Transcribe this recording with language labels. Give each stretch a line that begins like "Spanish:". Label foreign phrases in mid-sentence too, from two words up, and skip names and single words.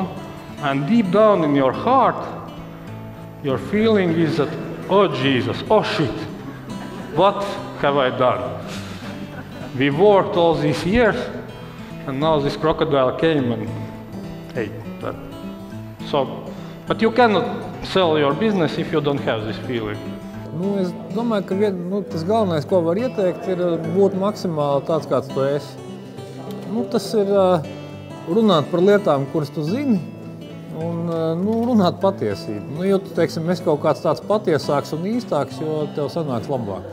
English: And deep down in your heart, your feeling is that, oh Jesus, oh shit, what have I done? We worked all these years, and now this crocodile came and ate that. But you cannot sell your business if you don't have this feeling.
Latvian: Es domāju, ka tas galvenais, ko var ieteikt, ir būt maksimāli tāds, kāds tu esi. Tas ir runāt par lietām, kuras tu zini, un runāt patiesību. Jo tu, teiksim, esi kaut kāds tāds patiesāks un īstāks, jo tev sanāks labāk.